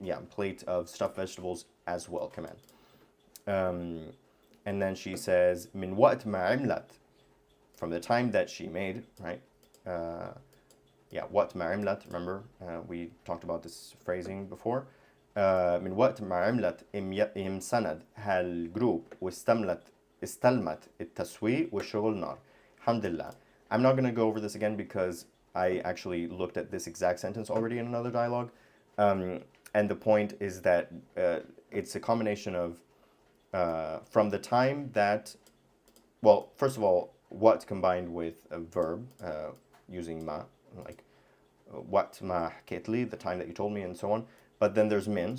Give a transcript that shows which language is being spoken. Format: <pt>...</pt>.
<en>Plate of stuffed vegetables as well, كمان. And then she says</en> <ar>من وقت ما عملت,</ar> <en>from the time that she made, right?</en> <ar>وقت ما عملت,</ar> <en>remember we talked about this phrasing before.</en> <ar>من وقت ما عملت امسند هالجروب استلمت التسويق والشغل نار. الحمد لله.</ar> <en>I'm not going to go over this again because I actually looked at this exact sentence already in another dialogue. And the point is that it's a combination of from the time that, well, first of all, what combined with a verb using ma, like what ma حكيت the time that you told me, and so on. But then there's min.</en>